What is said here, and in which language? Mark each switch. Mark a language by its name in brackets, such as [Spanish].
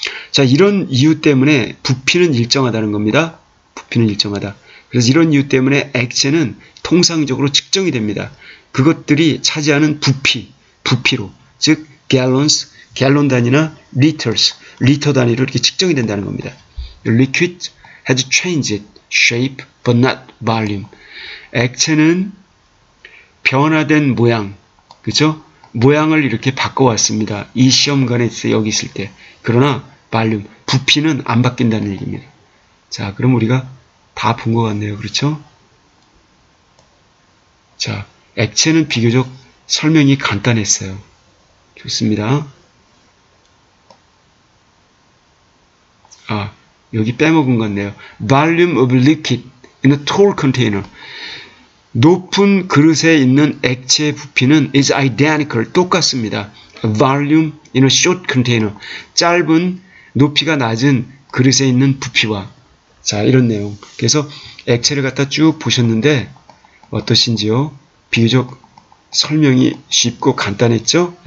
[Korean] 자, 이런 이유 때문에 부피는 일정하다는 겁니다. 부피는 일정하다. 그래서 이런 이유 때문에 액체는 통상적으로 측정이 됩니다. 그것들이 차지하는 부피로, 즉 gallons, 갤론 단위나 liters, 리터 단위로 이렇게 측정이 된다는 겁니다. [English] Liquid has changed shape but not volume. [Korean] 액체는 변화된 모양, 그죠? 모양을 이렇게 바꿔왔습니다. 이 시험관에 여기 있을 때. 그러나 볼륨, 부피는 안 바뀐다는 얘기입니다. 자, 그럼 우리가 다 본 것 같네요. 그렇죠? 자, 액체는 비교적 설명이 간단했어요. 좋습니다. 아, 여기 빼먹은 것 같네요. [English] Volume of liquid in a tall container. [Korean] 높은 그릇에 있는 액체의 부피는 [English] is identical, [Korean] 똑같습니다. [English] Volume in a short container. [Korean] 짧은 높이가 낮은 그릇에 있는 부피와. 자, 이런 내용. 그래서 액체를 갖다 쭉 보셨는데 어떠신지요? 비교적 설명이 쉽고 간단했죠?